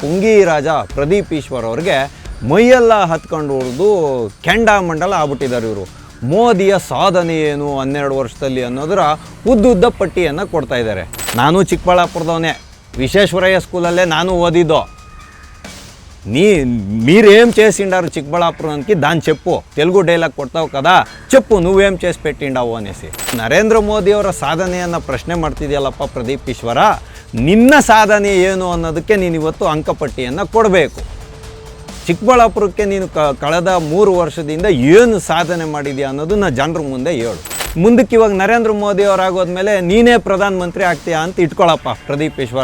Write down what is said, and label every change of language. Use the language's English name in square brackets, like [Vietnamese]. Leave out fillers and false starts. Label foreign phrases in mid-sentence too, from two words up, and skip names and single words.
[Kannada] ಪುಂಗಿ ರಾಜ ಪ್ರದೀಪ್ ಈಶ್ವರ್ ಅವ್ರಿಗೆ ಮೈಯೆಲ್ಲ ಹತ್ಕೊಂಡು ಹೊಡೆದು ಕೆಂಡಾಮಂಡಲ ಆಗ್ಬಿಟ್ಟಿದ್ದಾರೆ ಇವರು. ಮೋದಿಯ ಸಾಧನೆ ಏನು 12 ವರ್ಷದಲ್ಲಿ ಅನ್ನೋದರ ಉದ್ದುದ್ದ ಪಟ್ಟಿಯನ್ನು ಕೊಡ್ತಾ ಇದ್ದಾರೆ. ನಾನು ಚಿಕ್ಕಬಳ್ಳಾಪುರದವನೇ, ವಿಶ್ವೇಶ್ವರಯ್ಯ ಸ್ಕೂಲಲ್ಲೇ ನಾನು ಓದಿದೋ. [Telugu] మీరేం చేసిండారు చిక్కబళ్ళాపురానికి దాని చెప్పు. తెలుగు డైలాగ్ కొడతావు కదా, చెప్పు నువ్వేం చేసి పెట్టిండావు అనేసి. [Kannada] ನರೇಂದ್ರ ಮೋದಿ ಅವರ ಸಾಧನೆಯನ್ನು ಪ್ರಶ್ನೆ ಮಾಡ್ತಿದೆಯಲ್ಲಪ್ಪ ಪ್ರದೀಪ್ ಈಶ್ವರ, ನಿನ್ನ ಸಾಧನೆ ಏನು ಅನ್ನೋದಕ್ಕೆ ನೀನು ಇವತ್ತು ಅಂಕಪಟ್ಟಿಯನ್ನು ಕೊಡಬೇಕು. ಚಿಕ್ಕಬಳ್ಳಾಪುರಕ್ಕೆ ನೀನು ಕಳೆದ 3 ವರ್ಷದಿಂದ ಏನು ಸಾಧನೆ ಮಾಡಿದೆಯಾ ಅನ್ನೋದನ್ನ ಜನರ ಮುಂದೆ ಹೇಳು. ಮುಂದಕ್ಕೆ ಇವಾಗ ನರೇಂದ್ರ ಮೋದಿ ಅವರಾಗೋದ್ಮೇಲೆ ನೀನೇ ಪ್ರಧಾನಮಂತ್ರಿ ಆಗ್ತೀಯಾ ಅಂತ ಇಟ್ಕೊಳ್ಳಪ್ಪ ಪ್ರದೀಪ್ ಈಶ್ವರ.